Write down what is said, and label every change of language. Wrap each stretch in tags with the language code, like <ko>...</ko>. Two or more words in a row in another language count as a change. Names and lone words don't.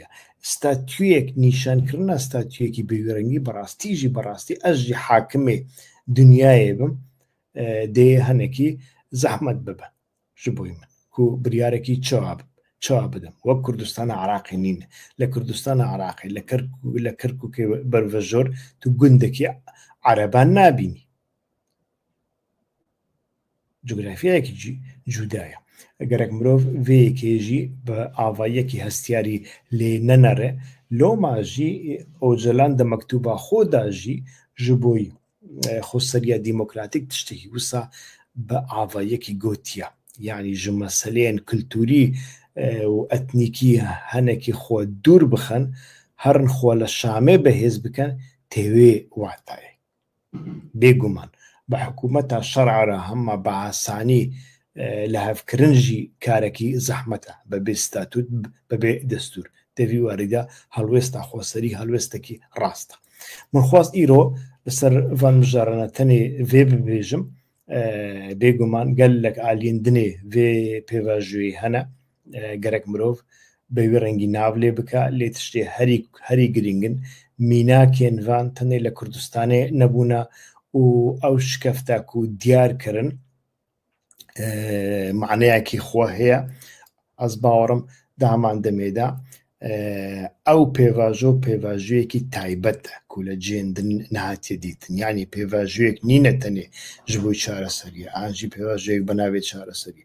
<ku>ستاتویەک نیشانکردنە ستاتویەکی بەوێرەنگی بەڕاستیژی بەڕاستی ئەژی حاکمێ دنیایە بم دێ هەنێکی زەحمەت ببە ji بۆی من کو بریارێکی چاوا بدەم وەک کوردستانە عراقی نینە. لە کوردستانە عراقی لە کەرکووکێ بەرڤەژۆر تو گوندێکی عەرەبان نابینی. جوگرافیایەکی جودایە. ئەگەرێک مرۆڤ vêyekêjî bi avayekî hestiyarî lê nenere lomajî ocelan di mektuba xwe da jî ji bo xweseriya dîmokratîk tiştekî wisa bi avayekî gotiya. Yani ji meseleyên kulturî û etnîkî henekî xwe dûr bixin herin xwe li Şamê bihêz bikin tê wê watayê. Bêguman bi hikûmeta şer'a re hema bi asanî لە هەفکردن jî karekî zehmete bebê statût bebê destûr tevî warîda helwêsta xweserî helwêstekî rast e. Min xwast îro li ser van mijarana tenê vê bibêjim bêguman gelek aliyên dinê vê pêvajoyê hene gerek mirov bi wê rengî nav lê bike lê tiştê herî girîngin mînakên van tenê li Kurdistanê nebûne û ew şikefta ku diyar kirin معنەیەکی خۆ هەیە. ئەس باوەڕم دا هەمان دەمێدا ئەو پێواژۆ پێواژوویەکی تایبەتە کو لە جێندن نهاتیە دیتن. یعنی پێواژوویەک نینە تەنێ ji بۆی چارەسەریە ئاژی پێواژوویەک بەناوێت چارەسەری.</ku>